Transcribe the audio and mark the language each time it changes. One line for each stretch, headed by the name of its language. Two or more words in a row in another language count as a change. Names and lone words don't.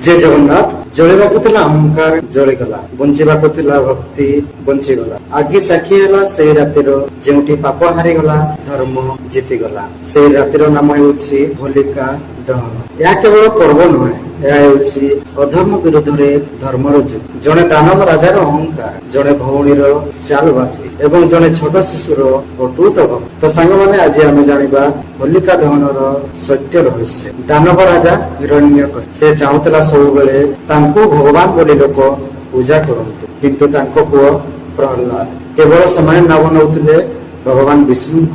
Odia: ଜୟ ଜଗନ୍ନାଥ। ଜଳିବାକୁ ଥିଲା ଅହଂକାର ଜଳିଗଲା, ବଞ୍ଚିବାକୁ ଥିଲା ଭକ୍ତି ବଞ୍ଚିଗଲା। ଆଗେ ସାକ୍ଷୀ ହେଲା ସେଇ ରାତିର ଯେଉଁଠି ପାପ ହାରିଗଲା ଧର୍ମ ଜିତିଗଲା। ସେଇ ରାତିର ନାମ ହେଉଛି ହୋଲିକା ଦହନ। ଏହା କେବଳ ପର୍ବ ନୁହେଁ, ଏହା ହେଉଛି ଅଧର୍ମ ବିରୋଧରେ ଧର୍ମର ଯୁଗ। ଜଣେ ଦାନବ ରାଜାର ଅହଙ୍କାର, ଜଣେ ଭଉଣୀର ଚାଲବାଜି ଏବଂ ଜଣେ ଛୋଟ ଶିଶୁର ଅଟୁଟ ଭକ୍ତି। ତ ସାଙ୍ଗମାନେ ଆଜି ଆମେ ଜାଣିବା ହୋଲିକା ଦହନର ସତ୍ୟ ରହସ୍ୟ। ଦାନବ ରାଜା ହିରଣ୍ୟକଶିପ ସେ ଚାହୁଁଥିଲା ସବୁବେଳେ ତାଙ୍କୁ ଭଗବାନ ବୋଲି ଲୋକ ପୂଜା କରନ୍ତୁ, କିନ୍ତୁ ତାଙ୍କ ପୁଅ ପ୍ରହ୍ଲାଦ କେବଳ ସେମାନେ ନାମ ନେଉଥିଲେ ଭଗବାନ ବିଷ୍ଣୁଙ୍କର।